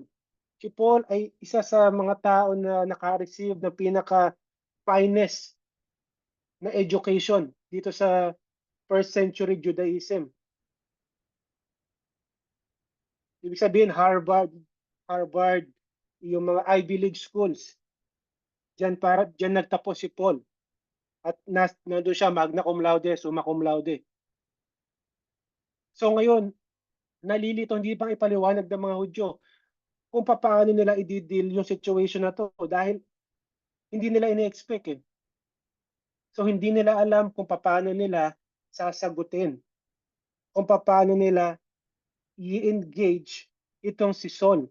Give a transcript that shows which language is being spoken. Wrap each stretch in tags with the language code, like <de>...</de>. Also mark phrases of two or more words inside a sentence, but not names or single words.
<tl>Si Paul ay isa sa mga tao na naka-receive ng pinaka-finest na education dito sa</tl> <en>first century Judaism.</en> <tl>Ibig sabihin Harvard, yung mga</tl> <en>Ivy League schools.</en> <tl>Diyan nagtapos si Paul at nandoon siya</tl> <la>magna cum laude, summa cum laude.</la> <tl>So ngayon, nalilito hindi pa ipaliwanag ng mga Hudyo kung paano nila i-deal yung situation na to dahil hindi nila ini-expect, eh. So hindi nila alam kung paano nila sasagutin, kung paano nila i-engage itong si Saul.</tl>